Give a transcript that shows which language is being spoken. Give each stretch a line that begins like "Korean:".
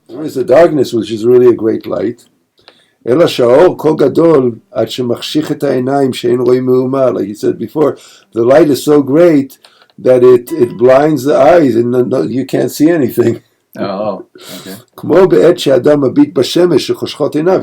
English: There is a darkness which is really a great light.
Hebrew: אלא שהאור כה גדול עד שמחשיך את העיניים שאין רואים מאומה.
English: Like you said before, the light is so great that it blinds the eyes and you can't see anything. Oh, okay.
Hebrew: כמו בעת שאדם מביט בשמש שחושכות עיניו.